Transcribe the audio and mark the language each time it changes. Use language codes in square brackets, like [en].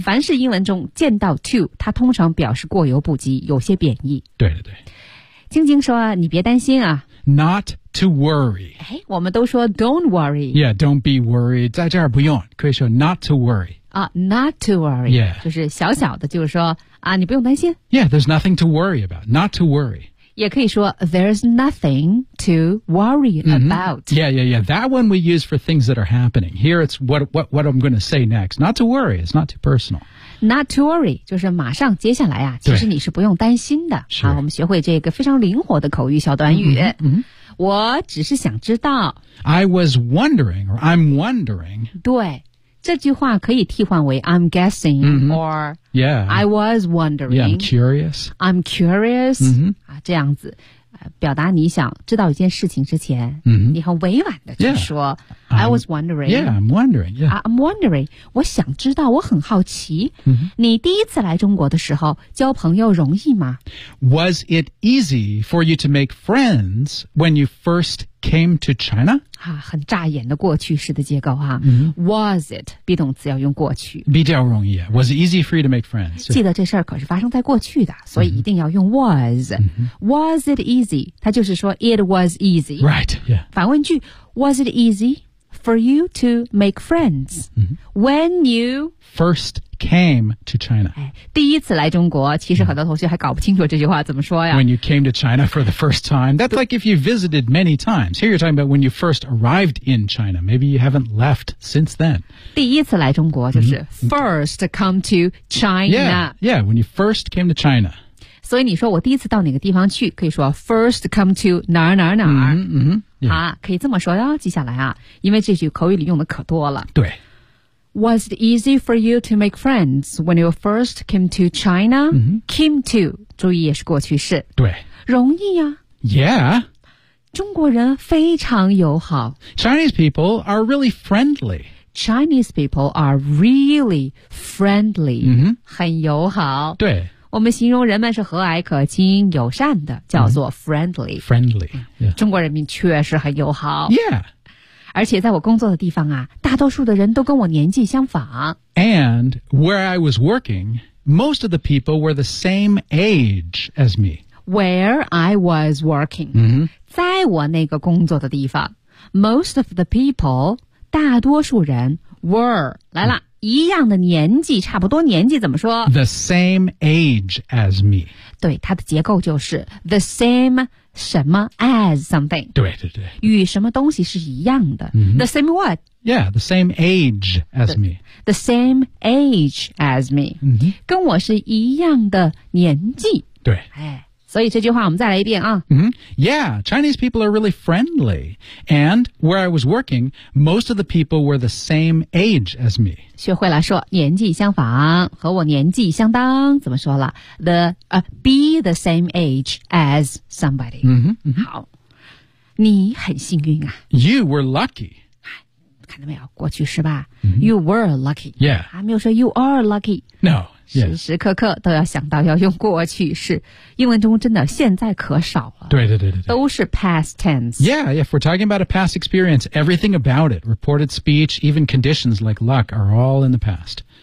[zh] 凡是英文中见到 too， 它通常表示过犹不及，有些贬义。对对对。晶晶说你别担心啊 [en] Not to worry、 [zh] 哎、我们都说 [en] don't worry Yeah, don't be worried [zh] 在这儿不用可以说 [en] not to worry、 Not to worry、 yeah. [zh] 就是小小的就是说、你不用担心 [en] Yeah, there's nothing to worry about Not to worry [zh] 也可以说 [en] There's nothing to worry about、 mm-hmm. Yeah, yeah, yeah That one we use for things that are happening Here it's what I'm going to say next Not to worry, it's not too personal Not to worry, [zh] 就是马上接下来啊，其实你是不用担心的。是啊，我们学会这个非常灵活的口语小短语。嗯嗯，我只是想知道。 [en] I was wondering, or I'm wondering. [zh] 对，这句话可以替换为 [en] I'm guessing,、 mm-hmm. or yeah, I was wondering. Yeah, I'm curious. I'm curious.、 Mm-hmm. [zh] 啊，这样子、表达你想知道一件事情之前、 mm-hmm. 你很委婉的就说、 yeah. [en] I was wondering. Yeah, I'm wondering. Yeah, I'm wondering. [zh] 我想知道，我很好奇、 mm-hmm. 你第一次来中国的时候交朋友容易吗？ [en] Was it easy for you to make friends when you first came to China? [zh] 啊、很乍眼的过去式的结构、啊 mm-hmm. [en] Was it? [zh] 比动词要用过去，比较容易。 [en] Was it easy for you to make friends? [zh] 记得这事儿可是发生在过去的，所以一定要用 was、 mm-hmm. [en] Was it easy? [zh] 它就是说 [en] it was easy. Right, yeah. [zh] 反问句 [en] Was it easy for you to make friends、 mm-hmm. when you first came to China?、 [zh] 哎、第一次来中国，其实很多同学还搞不清楚这句话怎么说呀。 [en] When you came to China for the first time, that's like if you visited many times. Here you're talking about when you first arrived in China. Maybe you haven't left since then. [zh] 第一次来中国就是 [en] first come to China. Yeah, when you first came to China. [zh] 所以你说我第一次到哪个地方去，可以说 [en] first come to [zh] 哪儿哪儿哪儿。嗯、mm-hmm, 嗯、yeah. 啊，可以这么说哟。接下来啊，因为这句口语里用的可多了。对。 [en] Was it easy for you to make friends when you first came to China?、 Mm-hmm. Came to, [zh] 注意也是过去式。对。容易啊。 Yeah. 中国人非常友好。 [en] Chinese people are really friendly. Chinese people are really friendly.、 Mm-hmm. [zh] 很友好。对。我们形容人们是和蔼可亲、友善的，叫做 friendly.、 Mm-hmm. Friendly.、Yeah. 中国人民确实很友好。 Yeah. 而且在我工作的地方啊，大多数的人都跟我年纪相仿。 [en] And where I was working, most of the people were the same age as me. Where I was working,、 mm-hmm. [zh] 在我那个工作的地方 , [en] most of the people, [zh] 大多数人 were, 来了、mm-hmm. 一样的年纪，差不多年纪怎么说 [en] ?The same age as me. [zh] 对，它的结构就是 [en] the same age. [zh] 什么 [en] as something [zh] 对对对与什么东西是一样的、 mm-hmm. [en] The same what? Yeah, the same age as me. The same age as me、 mm-hmm. [zh] 跟我是一样的年纪对、哎、所以这句话我们再来一遍啊、 [en] mm-hmm. Yeah, Chinese people are really friendly. And where I was working, most of the people were the same age as me. [zh] 学会了说年纪相仿和我年纪相当怎么说了 The、 [en] be the same age as somebody. Mm-hmm, mm-hmm. [zh] 好，你很幸运啊。 [en] You were lucky. [zh] 看到没有，过去式吧、 mm-hmm. [en] You were lucky. Yeah. [zh] 还没有说 [en] you are lucky. No.、Yes. [zh] 时时刻刻都要想到要用过去式。英文中真的现在可少了。对对对对。都是 past tense. [en] Yeah, if we're talking about a past experience, everything about it, reported speech, even conditions like luck are all in the past.